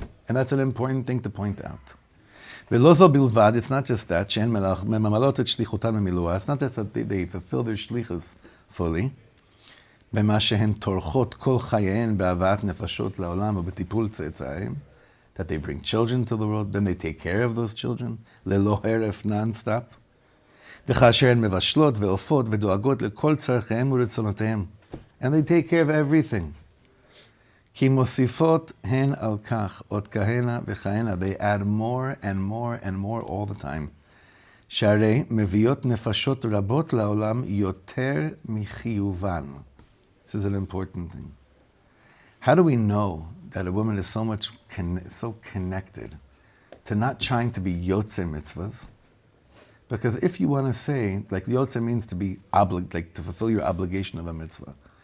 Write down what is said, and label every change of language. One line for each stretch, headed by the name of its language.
English: And that's an important thing to point out.
Hebrew: ולא זו בלבד,
English: it's not just that,
Hebrew: שהן ממלאות את שליחותן במילואה,
English: it's not that they fulfill their shlichus fully,
Hebrew: במה שהן טורחות כל חייהן בהבאת נפשות לעולם ובטיפול צאצאים,
English: that they bring children to the world, then they take care of those children,
Hebrew: ללא הרף
English: non-stop,
Hebrew: וכאשר הן מבשלות ואופות ודואגות לכל צרכיהם ורצונותיהם,
English: and they take care of everything.
Hebrew: כי מוסיפות הן על כך עוד כהנה וכהנה,
English: they add more and more and more all the time.
Hebrew: שהרי מביאות נפשות רבות לעולם יותר מחיובן.
English: This is an important thing. How do we know that a woman is so connected to not trying to be yotzei mitzvahs? Because if you want to say, like yotzei means to be to fulfill your obligation of a mitzvah.